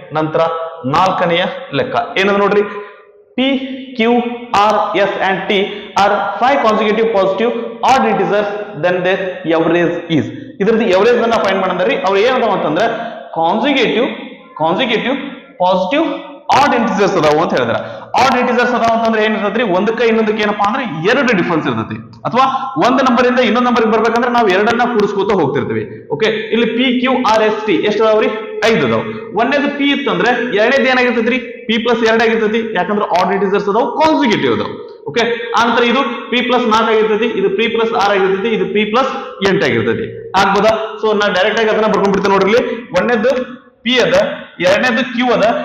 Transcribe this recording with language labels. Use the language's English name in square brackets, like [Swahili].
[Kannada] ನಂತರ 4ನೆಯ ಲೆಕ್ಕ ಏನಂದ್ರೆ ನೋಡ್ರಿ, [English] P, Q, R, S and T are 5 consecutive positive odd integers, then their average is. [Kannada] ಇದ್ರದ್ದು ಎವರೇಜ್ ಅನ್ನ ಫೈಂಡ್ ಮಾಡಂದ್ರಿ. ಅವ್ರು ಏನಂತಾವ ಅಂತಂದ್ರೆ ಕಾನ್ಸಿಕ್ಯೂಟಿವ್ ಪಾಸಿಟಿವ್ ಆಡ್ ಇಂಟಿಜರ್ಸ್ ಅದಾವ ಅಂತ ಹೇಳಿದ್ರ. ಆಡ್ ಇಂಟಿಜರ್ಸ್ ಅದಾವ ಅಂತಂದ್ರೆ ಏನಿರ್ತೈತ್ರಿ? ಒಂದಕ್ಕೆ ಇನ್ನೊಂದಕ್ಕೆ ಏನಪ್ಪಾ ಅಂದ್ರೆ 2 ಡಿಫರೆನ್ಸ್ ಇರ್ತೈತಿ. ಅಥವಾ ಒಂದು ನಂಬರ್ ಇಂದ ಇನ್ನೊಂದು ನಂಬರ್ ಬರ್ಬೇಕಂದ್ರೆ ನಾವು 2 ಕೂಡಿಸ್ಕೋತ ಹೋಗ್ತಿರ್ತೀವಿ. ಓಕೆ, ಇಲ್ಲಿ P, Q, R, S, T ಎಷ್ಟು ಅದಾವ್ರಿ? 5 ಅದಾವ. ಒಂದೇದು P ಇತ್ತಂದ್ರೆ ಎರಡನೇದು ಏನಾಗಿರ್ತೈತ್ರಿ? P ಪ್ಲಸ್ 2 ಆಗಿರ್ತೈತಿ. ಯಾಕಂದ್ರೆ ಆಡ್ ಇಂಟಿಜರ್ಸ್ ಅದಾವ, ಕಾನ್ಸಿಕ್ಯೂಟಿವ್ ಅದಾವ. ಓಕೆ, ಆನಂತರ ಇದು P ಪ್ಲಸ್ 4 ಆಗಿರ್ತೈತಿ, ಇದು P ಪ್ಲಸ್ 6 ಆಗಿರ್ತೈತಿ, ಇದು P ಪ್ಲಸ್ 8 ಆಗಿರ್ತೈತಿ. ಆಗ್ಬೋದಾ? ಸೊ ನಾ ಡೈರೆಕ್ಟ್ ಆಗಿ ಅದನ್ನ ಬರ್ಕೊಂಡ್ಬಿಡ್ತೇನೆ ನೋಡ್ರಿ. ಒಂದೇದು P ಅದ, ಎರಡನೇದು Q ಅದ.